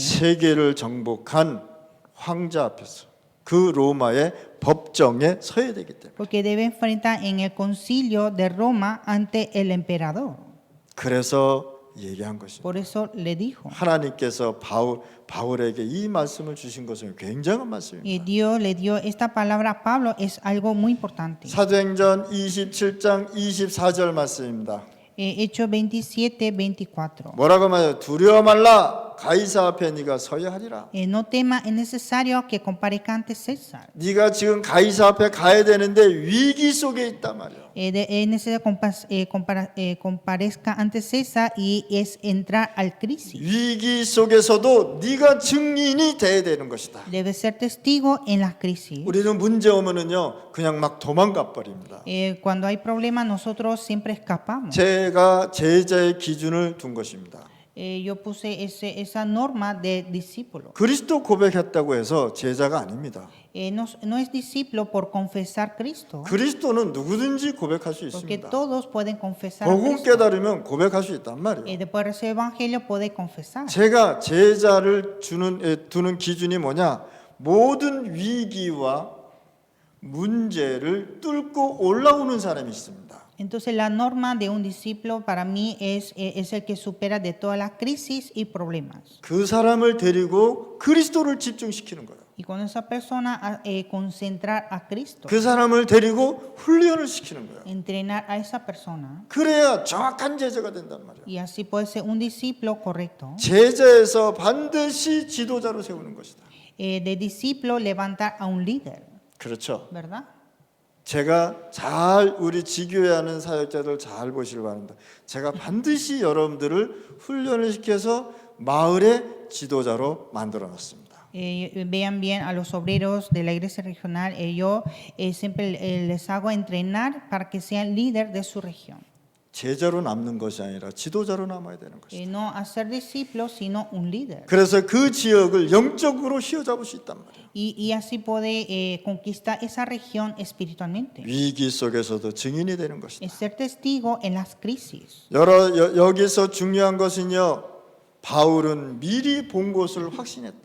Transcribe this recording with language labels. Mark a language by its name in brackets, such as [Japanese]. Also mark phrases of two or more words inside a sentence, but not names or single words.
[Korean] 세계를 정복한 황제 앞에서 그 로마의 법정에 서야 되기 때문에. [Spanish] Porque debe enfrentar en el concilio de Roma ante el emperador. [Korean] 그래서 얘기한 것입니다. [Spanish] Por eso le dijo. [Korean] 하나님께서 바울에게 이 말씀을 주신 것은 굉장한 말씀입니다. [Spanish] Y Dios le dio esta palabra a Pablo, es algo muy importante. [Korean] 사도행전 27장 24절 말씀입니다. [Spanish] Hechos 27, 24. [Korean] 뭐라고 말해요? 두려워 말라. 가이사 앞에 네가 서야 하리라. [Spanish] No temas, es necesario que comparezca ante César. [Korean] 네가 지금 가이사 앞에 가야 되는데 위기 속에 있단 말이야. [Spanish] Es necesario comparezca ante César y es entrar al crisis. [Korean] 위기 속에서도 네가 증인이 돼야 되는 것이다. [Spanish] Debe ser testigo en las crisis. [Korean] 우리는 문제 오면은요 그냥 막 도망가 버립니다. [Spanish] Cuando hay problemas, nosotros siempre escapamos. [Korean] 제가 제자의 기준을 둔 것입니다. [Spanish] Yo puse esa norma de discípulo. [Korean] 그리스도 고백했다고 해서 제자가 아닙니다. [Spanish] No es discípulo por confesar Cristo, [Korean] 그리스도는 누구든지 고백할 수 [Spanish] porque [Korean] 있습니다. [Spanish] todos pueden confesar a [Korean] 복음 [Spanish] Cristo. [Korean] 깨달으면 고백할 수 있단 말이에요. [Spanish] Después de recibir el evangelio puede confesar. [Korean] 제가 제자를 두는 기준이 뭐냐? 모든 위기와 문제를 뚫고 올라오는 사람이 있습니다. [Spanish] Entonces la norma de un discípulo para mí es el que supera de todas las crisis y problemas. [Korean] 그 사람을 데리고 그리스도를 집중시키는 거예요. [Spanish] Y con esa persona concentrar a Cristo, [Korean] 그 사람을 데리고 훈련을 시키는 거예요. [Spanish] entrenar a esa persona. [Korean] 그래야 정확한 제자가 된단 말이에요. [Spanish] Y así puede ser un discípulo correcto. [Korean] 제자에서 반드시 지도자로 세우는 것이다. [Spanish] De discípulo levantar a un líder, [Korean] 그렇죠. [Spanish] ¿verdad? [Korean] 제가 잘 우리 지교회 하는 사역자들 잘 보시길 바랍니다. 제가 반드시 여러분들을 훈련을 시켜서 마을의 지도자로 만들어 놨습니다. [Spanish] Vean bien a los obreros de la iglesia regional. Yo siempre les hago entrenar para que sean líder de su región. [Korean] 제자로 남는 것이 아니라 지도자로 남아야 되는 것이다. [Spanish] No hacer discípulos, sino un líder. [Korean] 그래서 그 지역을 영적으로 휘어잡을 수 있단 말이에요. [Spanish] Y así puede conquistar esa región espiritualmente. [Korean] 위기 속에서도 증인이 되는 것이다. [Spanish] Es ser testigo en las crisis. [Korean] 여기서 중요한 것은요. 바울은 미리 본 것을 확신했다.